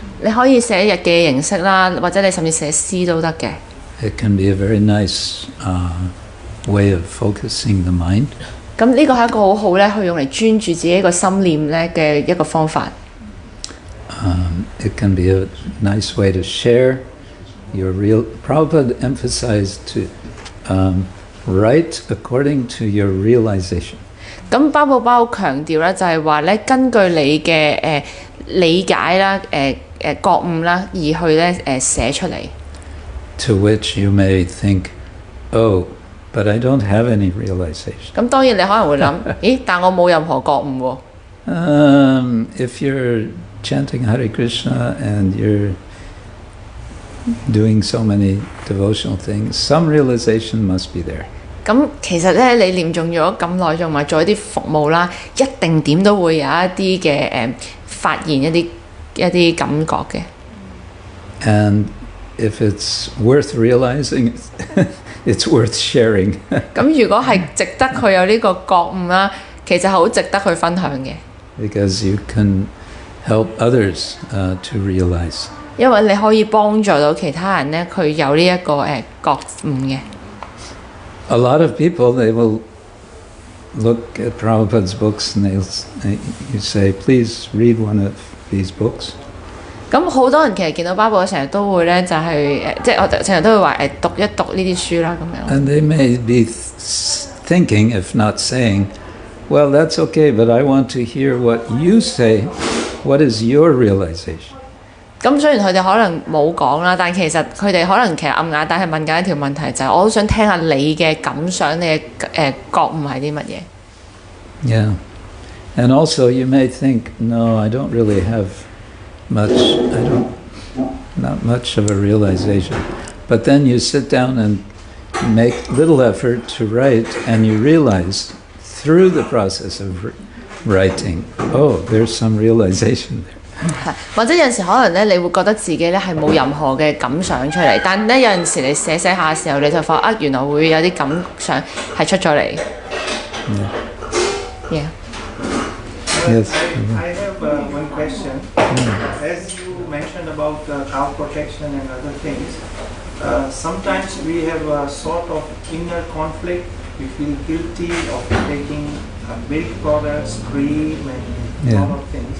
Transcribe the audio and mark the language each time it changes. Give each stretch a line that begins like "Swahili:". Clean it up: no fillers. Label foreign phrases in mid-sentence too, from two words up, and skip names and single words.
Cantonese: 你可以寫日記嘅形式啦，或者你甚至寫詩都得嘅。
English: It can be a very nice way of focusing the mind.
Cantonese: 咁呢個係一個好好咧，去用嚟專注自己個心念咧嘅一個方法。
English: It can be a nice way to share your real. Prabhupada emphasized to write according to your realization.
Cantonese: 咁包寶包強調咧，就係話咧，根據你嘅理解啦、覺悟啦，而去咧寫出嚟。
English: To which you may think, oh, but I don't have any realization.
Cantonese: 咁當然你可能會諗，咦？但我冇任何覺悟
English: 喎。If you're chanting Hare Krishna and you're doing so many devotional things, some realization must be there.
Cantonese: 咁其實咧，你念中咗咁耐，仲埋做一啲服務啦，一定點都會有一啲嘅發現一啲感覺嘅。
English: And if it's worth realizing, it's worth sharing.
Cantonese: 咁如果係值得佢有呢個覺悟啦，其實係好值得去分享嘅。
English: Because you can help others to realize.
Cantonese: 因為你可以幫助到其他人咧，佢有呢一個覺悟嘅。
English: A lot of people, they will look at Prabhupada's books and you say, please read one of these books.
Cantonese: 咁好多人其實見到巴寶成日都會咧，就係即係我成日都會話讀一讀呢啲書啦咁樣。
English: And they may be thinking, if not saying, well, that's okay, but I want to hear what you say. What is your realization?
Cantonese: 咁雖然佢哋可能冇講啦，但其實佢哋可能其實暗啞底係問緊一條問題，就係我都想聽下你嘅感想，你嘅覺悟係啲乜嘢
English: Yeah. And also you may think, no, I don't really have not much of a realization. But then you sit down and make little effort to write and you realize through the process of writing, oh, there's some realization there.
Cantonese: 或者有陣時可能咧，你會覺得自己咧係冇任何嘅感想出嚟，但咧有陣時你寫下嘅時候，你就發原來會有啲感想係出咗嚟。Yeah.
English: Yes. I have one question. As you mentioned about cow protection and other things, sometimes we have a sort of inner conflict. We feel guilty of taking milk products, cream, and all of things.